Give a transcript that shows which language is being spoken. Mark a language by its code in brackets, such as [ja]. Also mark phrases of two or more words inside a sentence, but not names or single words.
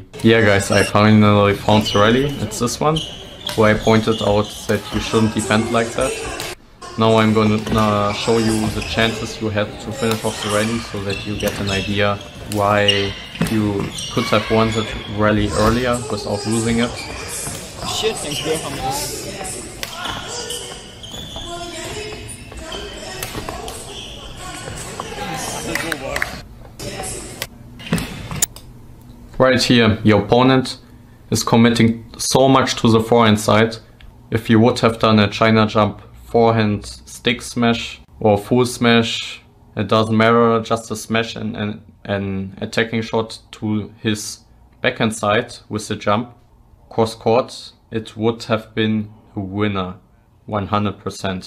[en] Yeah guys, I finally found the rally. It's this one, where I pointed out that you shouldn't defend like that. Now I'm going to show you the chances you had to finish off the rally so that you get an idea why you could have won the rally earlier without losing it. Shit, [da] den kører ham også. [en] Right here, your opponent is committing so much to the forehand side. If you would have done a China jump forehand stick smash or full smash, it doesn't matter, just a smash and an attacking shot to his backhand side with the jump cross court, it would have been a winner 100%.